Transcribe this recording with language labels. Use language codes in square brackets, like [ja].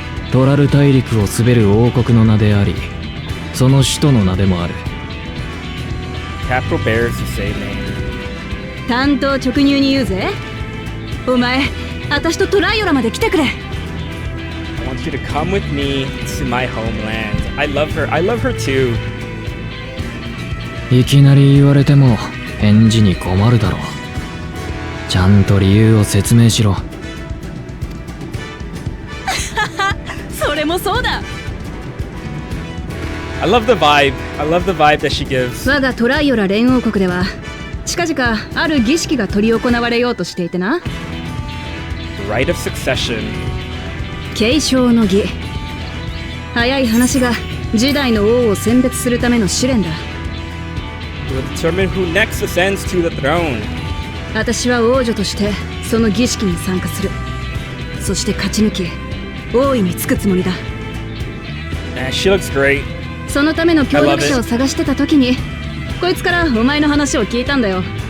[ja] トラル大陸を滑る王国の名であり、その首都の名でもある。 [en] Capital bears the same name. [ja] 担当直入に言うぜ。お前、私とトライオラまで来てくれ。 [en] I want you to come with me to my homeland. I love her too. [ja] いきなり言われても返事に困るだろう。ちゃんと理由を説明しろ。それもそうだ。 [en] I love the vibe that she gives. [ja] 我がトライオラ連王国では近々ある儀式が執り行われようとしていてな。 [en] The rite of succession. [ja] 継承の儀。早い話が次代の王を選別するための試練だ。 [en] Will determine who next ascends to the throne. [ja] 私は王女としてその儀式に参加する。そして勝ち抜き王位につくつもりだ。 [en] She looks great. [ja] そのための協力者を探してた時にこいつからお前の話を聞いたんだよ。